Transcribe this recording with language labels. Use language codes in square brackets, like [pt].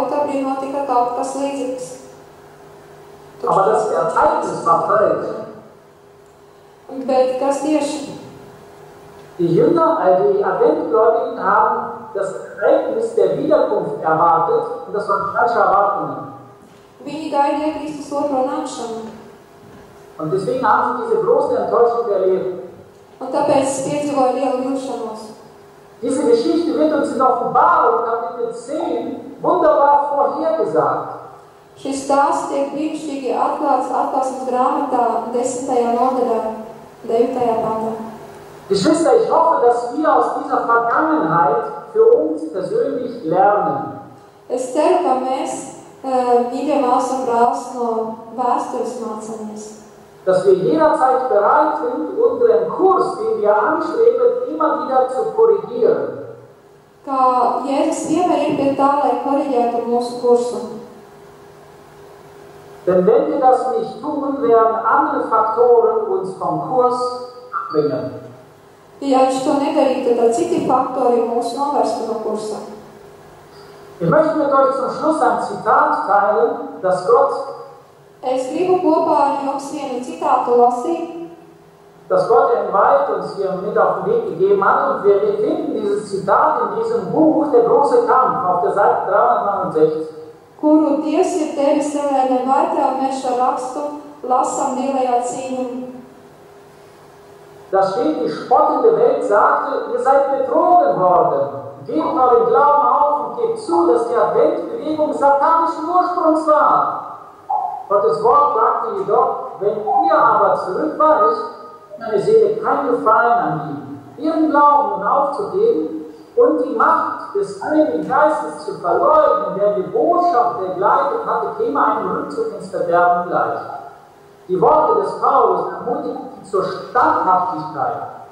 [lv] oktobrī notika kaut kas līdzīgs. [de] Aber das Ereignis war falsch. [lv] Bet kas tieši? [de] Die Jünger, die Adventgläubigen, haben das Ereignis der Wiederkunft erwartet und das waren falsche Erwartungen. [lv] Viņi gaidīja Kristus otro nākšanu. [de] Und deswegen haben sie diese große Enttäuschung erlebt. [lv] Un tāpēc piedzīvoja lielu vilšanos. [de] Diese Geschichte wird uns in Offenbarung Kapitel 10 wunderbar vorhergesagt. [lv] Šis stāsts tiek brīnišķīgi atklāts atklāsmes grāmatā 10. nodaļā, 9. pantā. [de] Geschwister, ich hoffe, dass wir aus dieser Vergangenheit für uns persönlich lernen. [lv] Es ceru, ka mēs, mīļie māsas un brālis, no vēstures mācāmies. [de] Dass wir jederzeit bereit sind, unseren Kurs, den wir anstreben, immer wieder zu korrigieren. [lv] Kā Jēzus vienmēr ir pie tā, lai koriģētu mūsu kursu. [de] Denn wenn wir das nicht tun, werden andere Faktoren uns vom Kurs abbringen. [lv] Ja viņš to nedarītu, tad citi faktori mūs novērstu no kursa. [de] Ich möchte mit euch zum Schluss ein Zitat teilen, das Gott [lv] Es gribu kopā ar jums vienu citātu lasīt, [de] das Gott in Weit uns hier mit auf den Weg gegeben hat. Und wir finden dieses Zitat in diesem Buch, Der große Kampf, auf der Seite 369. [lv] kuru Dievs ir tevis Evelēnai Vaitā, un mēs šo rakstu lasām lielajā cīņā. [de] Da steht, die spottende Welt sagte, ihr seid betrogen worden. Gebt euren Glauben auf und gebt zu, dass die Adventbewegung satanischen Ursprungs war. Gottes Wort sagte jedoch, wenn ihr aber zurückweicht, meine Seele kein Gefallen an ihm, ihren Glauben nun aufzugeben und die Macht des Heiligen Geistes zu verleugnen, der die Botschaft begleitet hatte, käme einem Rückzug ins Verderben gleich. Die Worte des Paulus ermutigten zur Standhaftigkeit.